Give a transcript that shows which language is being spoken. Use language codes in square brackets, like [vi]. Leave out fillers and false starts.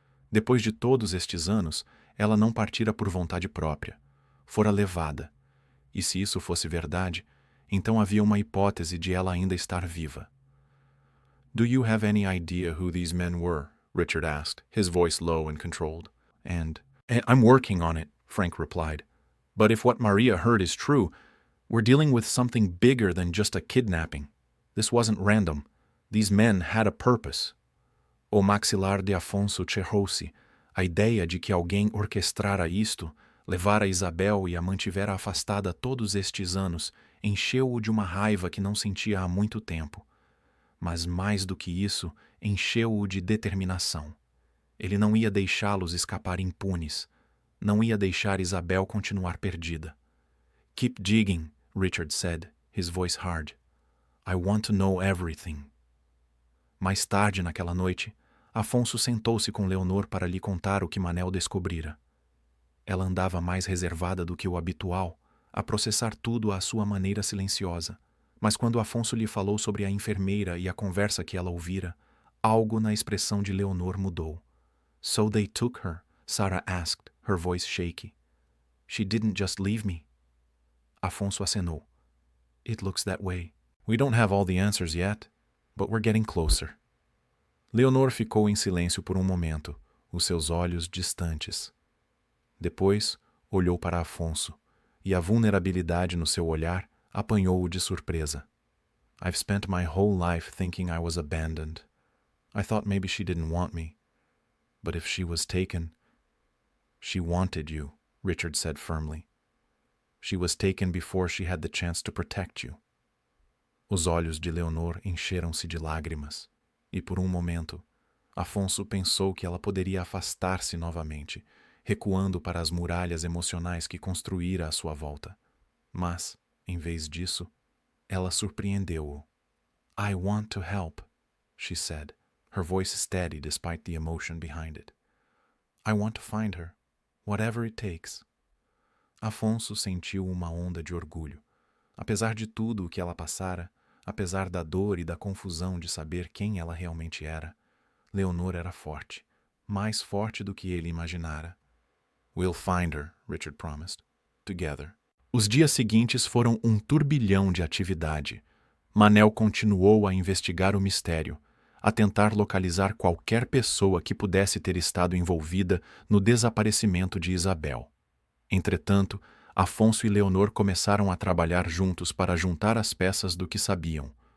[pt] Depois de todos estes anos, ela não partira por vontade própria. Fora levada. E se isso fosse verdade, então havia uma hipótese de ela ainda estar viva. [en] Do you have any idea who these men were? Richard asked, his voice low and controlled. And I'm working on it, Frank replied. But if what Maria heard is true, we're dealing with something bigger than just a kidnapping. This wasn't random. These men had a purpose. [pt] O maxilar de Afonso cerrou-se. A ideia de que alguém orquestrara isto, levara Isabel e a mantivera afastada todos estes anos, encheu-o de uma raiva que não sentia há muito tempo. Mas mais do que isso, encheu-o de determinação. Ele não ia deixá-los escapar impunes. Não ia deixar Isabel continuar perdida. [en] Keep digging, Richard said, his voice hard. I want to know everything. [pt] Mais tarde naquela noite, Afonso sentou-se com Leonor para lhe contar o que Manel descobrira. Ela andava mais reservada do que o habitual, a processar tudo à sua maneira silenciosa. Mas quando Afonso lhe falou sobre a enfermeira e a conversa que ela ouvira, algo na expressão de Leonor mudou. [en] So they took her, Sarah asked, her voice shaky. She didn't just leave me. [pt] Afonso acenou. [en] It looks that way. We don't have all the answers yet, but we're getting closer. [pt] Leonor ficou em silêncio por um momento, os seus olhos distantes. Depois, olhou para Afonso, e a vulnerabilidade no seu olhar apanhou-o de surpresa. [en] I've spent my whole life thinking I was abandoned. I thought maybe she didn't want me. But if she was taken... She wanted you, Richard said firmly. She was taken before she had the chance to protect you. [pt] Os olhos de Leonor encheram-se de lágrimas, e por um momento, Afonso pensou que ela poderia afastar-se novamente, recuando para as muralhas emocionais que construíra à sua volta. Mas, em vez disso, ela surpreendeu-o. [en] I want to help, she said, her voice steady despite the emotion behind it. I want to find her, whatever it takes. [pt] Afonso sentiu uma onda de orgulho. Apesar de tudo o que ela passara, apesar da dor e da confusão de saber quem ela realmente era, Leonor era forte, mais forte do que ele imaginara. [en] We'll find her, Richard promised. Together. [pt] Os dias seguintes foram um turbilhão de atividade. Manel continuou a investigar o mistério, a tentar localizar qualquer pessoa que pudesse ter estado envolvida no desaparecimento de Isabel. Entretanto, Afonso e Leonor começaram a trabalhar juntos para juntar as peças do que sabiam.